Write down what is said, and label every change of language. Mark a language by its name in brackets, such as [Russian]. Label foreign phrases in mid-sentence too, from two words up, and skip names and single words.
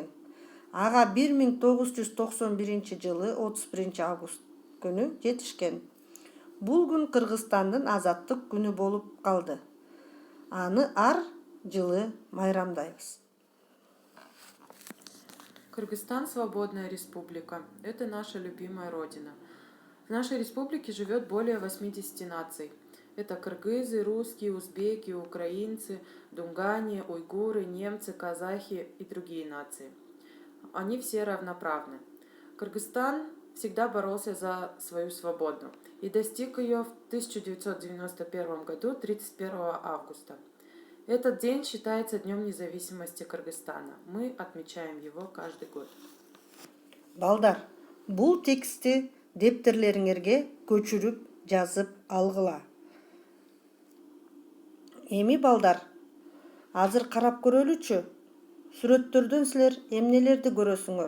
[Kyrgyz] Ага 1991 жылы 31 август күнү жетишкен. Бул күн Кыргызстандын азаттык күнү болуп калды. Аны ар жылы майрамдайбыз. Кыргызстан – [Russian] свободная республика. Это наша любимая родина. В нашей республике живет более 80 наций. Это кыргызы, русские, узбеки, украинцы, дунгане, уйгуры, немцы, казахи и другие нации. Они все равноправны. Кыргызстан всегда боролся за свою свободу и достиг ее в 1991 году 31 августа. Этот день считается Днем независимости Кыргызстана. Мы отмечаем его каждый год. [Kyrgyz] Балдар, бул текстти дептерлериңерге көчүрүп жазып алгыла. Эми балдар, азыр карап көрөлүчү. Сүрөттөрдөн силер эмнелерди көрөсүңөр?